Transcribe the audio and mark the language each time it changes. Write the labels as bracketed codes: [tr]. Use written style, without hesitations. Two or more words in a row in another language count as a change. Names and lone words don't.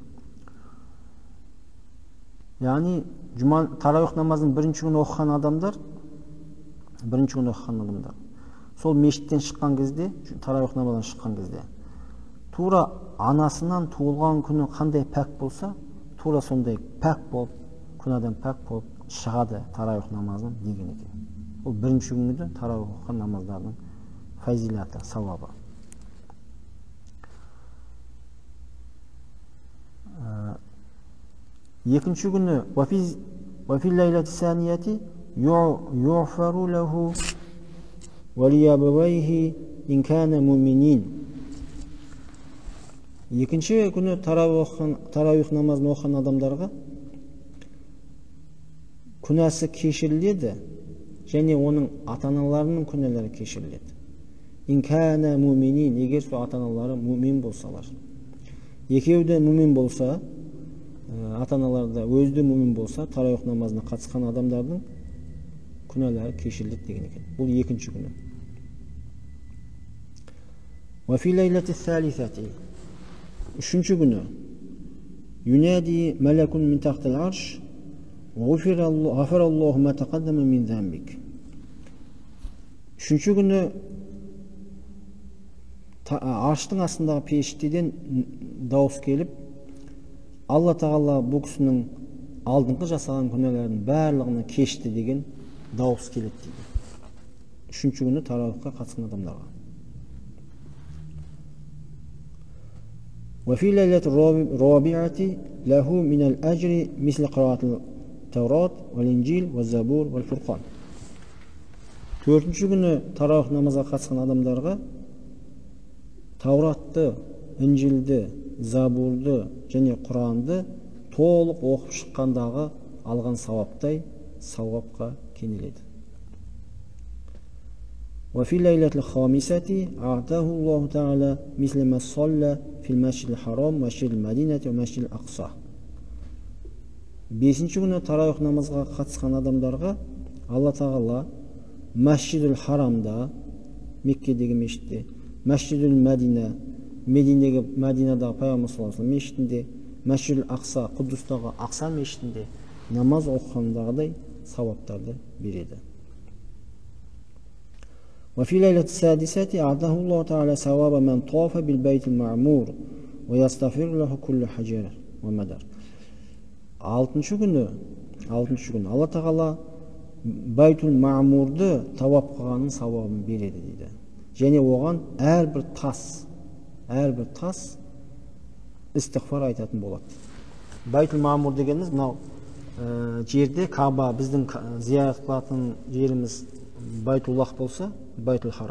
[kk] Яғни таравих намазын бірінші күн оқыған адамдар, сол мешіттен шыққан кезде, таравих намаздан шыққан кезде, тура анасынан туылған күні қандай пәк болса, тура сондай пәк болып, күнәдан пәк болып шығады таравих намазын деген екен. Ол бірінші күнді таравих оқыған намаздардың фазилаты, сауабы. Екінші күні [ar] وفي الليلة الثانية يغفر له ولأبويه إن كان مؤمنين. [kk] Екінші күні таравих намазын оқыған адамдарға күнәсі кешіріледі және оның ата-аналарының күнәлері кешіріледі. [ar] إن كانا مؤمنين, [kk] егер сол ата-аналары мумин болсалар. Екеуі де мумин болса, ата-аналары да өзі де мумин болса, таравих намазына қатысқан адамдардың күнәлері кешіріледі деген екен. Бұл екінші күні. [ar] وفي الليلة الثالثة. [kk] Үшінші күні [ar] ينادي ملك من تحت العرش غفر الله ما تقدم من ذنبك. [kk] Үшінші күні арштың астындағы періштеден дауыс келіп, Алла тағала бұл кісінің алдыңғы жасаған күнәлерінің барлығына кешті деген дауыс келеді дейді. Үшінші күні таравихқа қатысқан адамдарға. [ar] وفي ليلة الرابعة له من الأجر مثل قراءة التوراة والإنجيل والزبور والفرقان. [kk] Төртінші күні таравих намазға қатысқан адамдарға Тауратты, Инжилді, Забурды және Құранды толық оқып шыққандағы алған сауаптай сауапқа кенеледі. [ar] وفي ليلة الخامسة أعطاه الله تعالى مثل ما صلى في المسجد الحرام ومسجد المدينة ومسجد الأقصى. [kk] Бесінші күні таравих намазға қатысқан адамдарға Алла тағала Масжидул Харамда, Меккедегі мешітте, Масжидул Мәдина, Мәдинадағы Пайғамбар [ar] صلى الله عليه وسلم [kk] мешітінде, Масжидул Ақса, Құддустағы Ақса мешітінде намаз оқығандағыдай сауаптарды береді. [ar] وفي ليلة السادسة أعطاه الله تعالى ثواب من طاف بالبيت المعمور ويستغفر له كل حجر ومدر. [kk] Алтыншы күні Алла тағала Байтул Маъмурды тауап қылғанның сауабын береді дейді. Және оған әрбір тас истиғфар айтатын болады. Байтул Маъмур дегеніміз мынау жерде Каба, біздің зиярат қылатын жеріміз Байтуллах болса, Байтул Харам.